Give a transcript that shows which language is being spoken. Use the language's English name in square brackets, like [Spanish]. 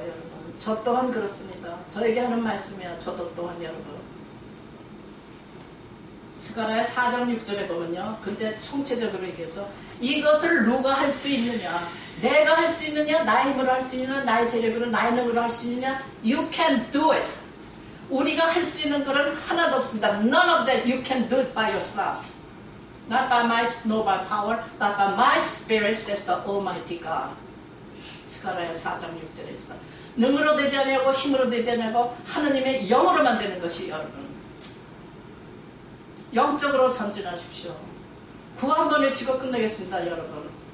[Korean] 여러분 저 또한 그렇습니다. 저에게 하는 말씀이야. 저도 또한 여러분 스가랴 4장 6절에 보면요 근데 총체적으로 얘기해서 이것을 누가 할 수 있느냐 내가 할 수 있느냐 나의 힘으로 할 수 있느냐 나의 재력으로 나의 능으로 할 수 있느냐 [English] You can do it. [Korean] 우리가 할 수 있는 것은 하나도 없습니다. [English] None of that you can do it by yourself. Not by might, nor by power, but by my spirit, says the Almighty God. [Korean] 스가랴 4장 6절에 있어. 능으로 되지 않냐고 힘으로 되지 않냐고 하느님의 영으로만 되는 것이 여러분. 영적으로 전진하십시오. 구호 한번 외치고 끝내겠습니다. 여러분.